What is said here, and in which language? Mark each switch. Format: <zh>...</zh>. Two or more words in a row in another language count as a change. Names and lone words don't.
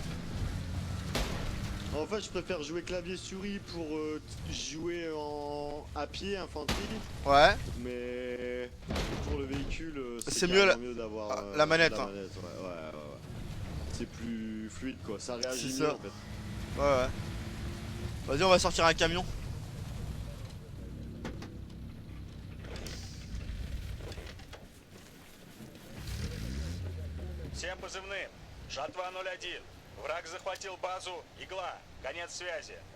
<fr>En fait, je préfère jouer clavier souris pour jouer à pied, infanterie, Ouais. mais pour le véhicule, C'est mieux mieux d'avoir la manette, hein. ouais. C'est plus fluide quoi, ça réagit C'est mieux ça. en fait. Ouais. Vas-y, on va sortir un camion.</fr> <ru>Всем позывным. Жатва 01. Враг захватил базу Игла. Конец связи.</ru>